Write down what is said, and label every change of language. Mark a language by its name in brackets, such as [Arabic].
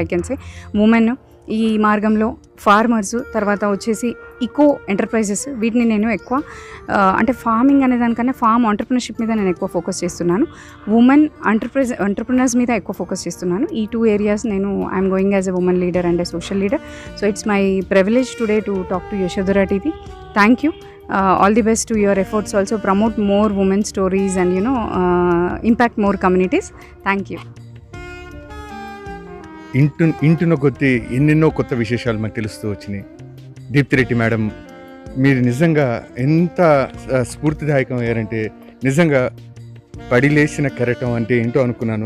[English] I can say [Telugu] women ఈ మార్గంలో, farmers, తర్వాత వచ్చేసి ఈకో ఎంటర్ప్రైజెస్, వీటిని నేను ఎక్కువ అంటే ఫార్మింగ్ అనే దానికన్నా ఫార్మ్ ఆంటర్ప్రినర్షిప్ మీద నేను ఎక్కువ ఫోకస్ చేస్తున్నాను. ఉమెన్ ఎంటర్ప్రినర్స్ మీద ఎక్కువ ఫోకస్ చేస్తున్నాను. ఈ 2 ఏరియాస్ నేను [English] I'm going as a woman leader and a social leader. So it's my privilege today to talk to Yashodhara TV. Thank you. All the best to your efforts. Also promote more women stories and impact more communities. Thank you. [Telugu] ఇంటున్న కొద్దీ ఎన్నెన్నో కొత్త విశేషాలు మనకు తెలుస్తూ వచ్చినాయి. Deepti Reddy madam, మీరు నిజంగా ఎంత స్ఫూర్తిదాయకం అయ్యారంటే, నిజంగా పడిలేసిన కెరటం అంటే ఏంటో అనుకున్నాను.